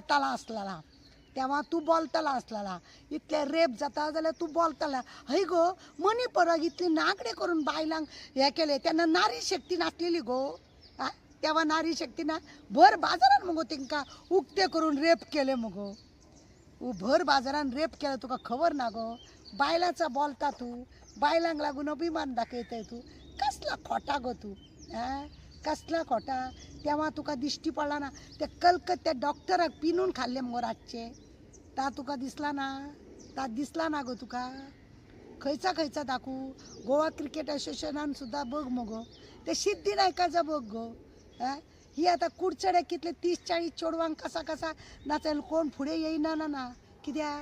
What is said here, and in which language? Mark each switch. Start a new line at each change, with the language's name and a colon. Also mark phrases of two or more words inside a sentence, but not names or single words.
Konkani: बोलताला असलेला इतले रेप जाता जाल्यार तू बोलताला हय गो मणिपुराक इतली नागडे करून बायलांक हे केले तेन्ना नारी शक्ती नासलेली गो तेव्हा नारी शक्ती ना भर बाजारान मगो तांकां उक्ते करून रेप केले मगो भर बाजारान रेप केले तुका खबर ना गो बायलांचा बोलता तू बायलांक लागून अभिमान दाखयताय तू कसला खोटा गो तू कसला खोटा तेव्हा तुका दिश्टी पडला ना ते कलकत्त्या डॉक्टराक पिनून खाल्ले मगो रातचे ता तुका दिसला ना ता दिसला ना गो तुका खंयचा दाखवू गोवा क्रिकेट असोसिएशनान सुद्धा बघ मगो ते सिद्धी नायकाचा बघ गो ही आता कुडचड्याक कितले 30-40 चोडवांक कसा नाचल कोण फुडें येयना ना कित्याक